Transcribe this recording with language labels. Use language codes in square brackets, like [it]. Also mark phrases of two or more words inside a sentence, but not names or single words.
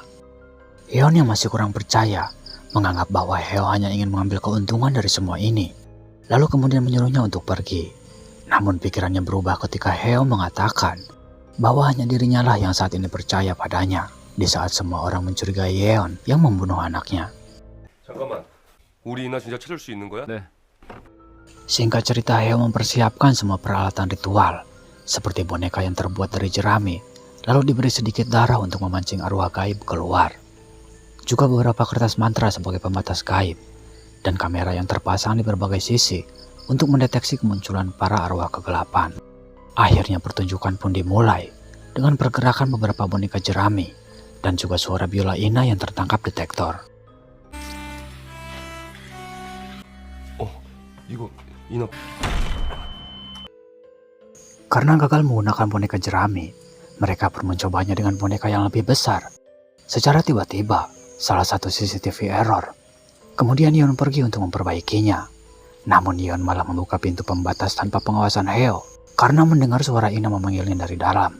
[id] Yeon yang masih kurang percaya, menganggap bahwa Heo hanya ingin mengambil keuntungan dari semua ini, lalu kemudian menyuruhnya untuk pergi. Namun pikirannya berubah ketika Heo mengatakan bahwa hanya dirinya lah yang saat ini percaya padanya, di saat semua orang mencurigai Yeon yang membunuh anaknya. [ko] 잠깐만, 우리 이나 진짜 찾을 수 있는 거야? 네. [id] Singkat cerita, Heo mempersiapkan semua peralatan ritual, seperti boneka yang terbuat dari jerami, lalu diberi sedikit darah untuk memancing arwah gaib keluar. Juga beberapa kertas mantra sebagai pembatas gaib, dan kamera yang terpasang di berbagai sisi untuk mendeteksi kemunculan para arwah kegelapan. Akhirnya pertunjukan pun dimulai dengan pergerakan beberapa boneka jerami dan juga suara biola Ina yang tertangkap detektor. [ko] 이거 이나 [id] Karena gagal menggunakan boneka jerami, mereka pun mencobanya dengan boneka yang lebih besar. Secara tiba-tiba, salah satu CCTV error. Kemudian Yeon pergi untuk memperbaikinya. Namun Yeon malah membuka pintu pembatas tanpa pengawasan Heo karena mendengar suara Ina memanggilnya dari dalam.